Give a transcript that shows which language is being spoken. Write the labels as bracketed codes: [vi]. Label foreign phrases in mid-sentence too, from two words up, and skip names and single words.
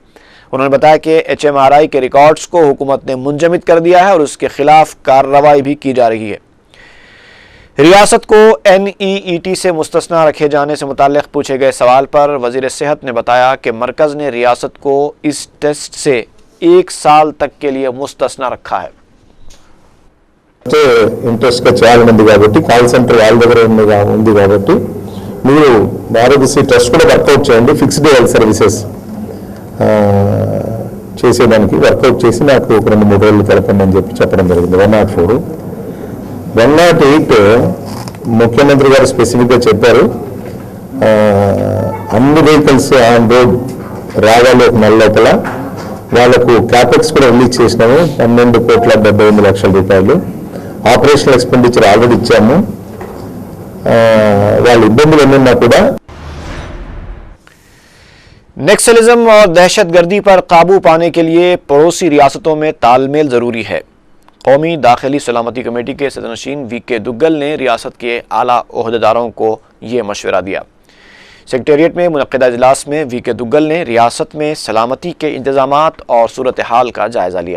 [ur] انہوں نے بتایا کہ HMRI کے ریکارڈز کو حکومت نے منجمد کر دیا ہے اور اس کے خلاف کارروائی بھی کی جا رہی ہے۔ ریاست کو NEET سے مستثنا رکھے جانے سے متعلق پوچھے گئے سوال پر وزیر صحت نے بتایا کہ مرکز نے ریاست کو اس ٹیسٹ سے 1 سال تک کے لیے مستثنا رکھا ہے۔ [te] ఇంట్రెస్ట్ గా చాలా మంది కాబట్టి [en] call center [te] వాళ్ళ దగ్గర ఉంది కాబట్టి మీరు ఆరోగ్యశ్రీ ట్రస్ట్ కూడా వర్కౌట్ చేయండి, [en] fixed health services [te] చేసేదానికి వర్కౌట్ చేసి నాకు ఒక 2-3 రోజులు తెలపండి అని చెప్పడం జరిగింది। 104 108 ముఖ్యమంత్రి గారు స్పెసిఫిక్గా చెప్పారు, అన్ని [en] vehicles on road [te] రావాలి 1 నెల లోపల। వాళ్ళకు క్యాపెక్స్ కూడా రిలీజ్ చేసినాము 12,78 లక్షల [en] operational expenditure already [te] ఇచ్చాము। వాళ్ళ ఇబ్బందులు ఏమన్నా కూడా [ur] نیکسلزم اور دہشت گردی پر قابو پانے کے لیے پڑوسی ریاستوں میں تال میل ضروری ہے۔ قومی داخلی سلامتی کمیٹی کے صدرنشین VK دگل نے ریاست کے اعلیٰ عہدیداروں کو یہ مشورہ دیا۔ سیکریٹریٹ میں منعقدہ اجلاس میں VK دگل نے ریاست میں سلامتی کے انتظامات اور صورتحال کا جائزہ لیا۔